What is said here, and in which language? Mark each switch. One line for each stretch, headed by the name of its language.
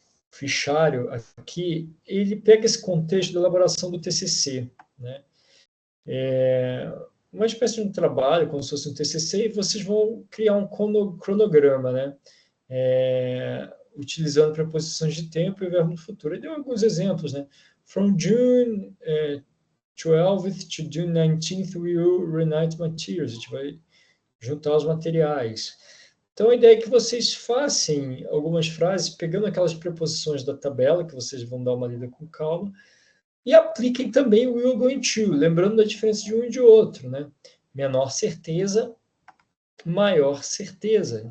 Portuguese: Fichário aqui, ele pega esse contexto da elaboração do TCC, né? Uma espécie de um trabalho, como se fosse um TCC, e vocês vão criar um cronograma, né? Utilizando preposições de tempo e verbo no futuro. Ele deu alguns exemplos, né?
English: From June 12th to June 19th, we will reunite materials.
Portuguese: A gente vai juntar os materiais. Então, a ideia é que vocês façam algumas frases, pegando aquelas preposições da tabela, que vocês vão dar uma lida com calma, e apliquem também o will going to, lembrando da diferença de um e de outro, né? Menor certeza, maior certeza.